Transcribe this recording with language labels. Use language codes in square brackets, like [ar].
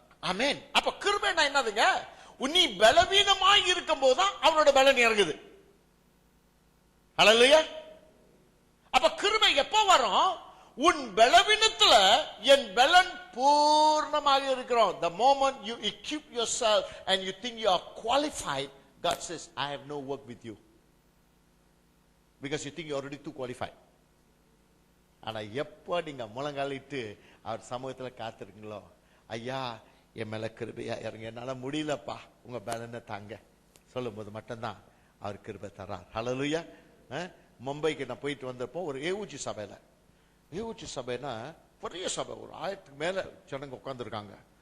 [ta] ஆமென். அப்ப கிருபைனா என்னதுங்க? நீ பலவீனமாய் இருக்கும் போதுதான் அவனோட பலன் இறங்குது. ஹல்லேலூயா. அப்ப கிருபை எப்ப வரும்? உன் பலவீனத்துல என் பலன் பூர்ணமாக இருக்கிறோம். [en] The moment you equip yourself and you think you are qualified, God says, I have no work with you. Because you think you're already too qualified. [ta] ஆனா எப்ப நீங்க முழங்காலிட்டு அவர் சமூகத்துல காத்திருக்கீங்களோ, ஐயா என் மேல கிருபையா இறங்க, என்னால முடியலப்பா உங்க பலனை தாங்க சொல்லும் போது மட்டும்தான் அவர் கிருபை தர்றார். ஹல்லேலூயா. மும்பைக்கு நான் போயிட்டு வந்தப்போ ஒரு ஏவுச்சி சபையில, ஏவுச்சி சபைனா பெரிய சபை, ஒரு 1000க்கு மேல ஜனங்க உட்காந்துருக்காங்க.